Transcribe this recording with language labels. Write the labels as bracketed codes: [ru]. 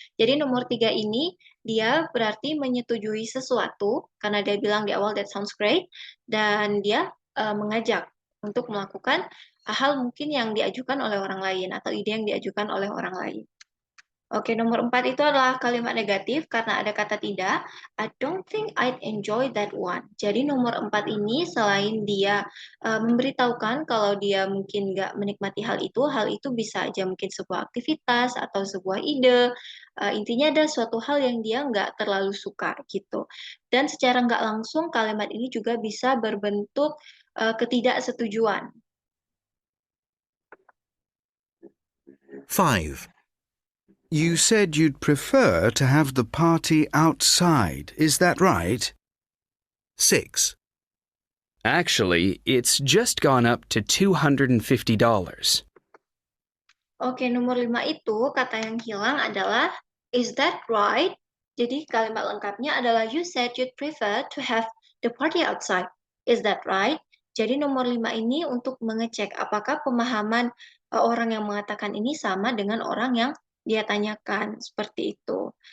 [id] Jadi nomor 3 ini, dia berarti menyetujui sesuatu, karena dia bilang di awal [en] that sounds great, [id] dan dia mengajak untuk melakukan hal mungkin yang diajukan oleh orang lain, atau ide yang diajukan oleh orang lain. Oke, nomor 4 itu adalah kalimat negatif karena ada kata tidak. [en] I don't think I'd enjoy that one. [id] Jadi nomor 4 ini selain dia memberitahukan kalau dia mungkin nggak menikmati hal itu bisa aja mungkin sebuah aktivitas atau sebuah ide. Intinya ada suatu hal yang dia nggak terlalu suka gitu. Dan secara nggak langsung kalimat ini juga bisa berbentuk ketidaksetujuan. 5. [en] You said you'd prefer to have the party outside, is that right? 6, Actually, it's just gone up to $250. [id] Oke, nomor 5 itu kata yang hilang adalah [en] is that right? [id] Jadi kalimat lengkapnya adalah [en] you said you'd prefer to have the party outside. Is that right? [id] Jadi nomor 5 ini untuk mengecek apakah pemahaman orang yang mengatakan ini sama dengan orang yang dia tanyakan, seperti itu.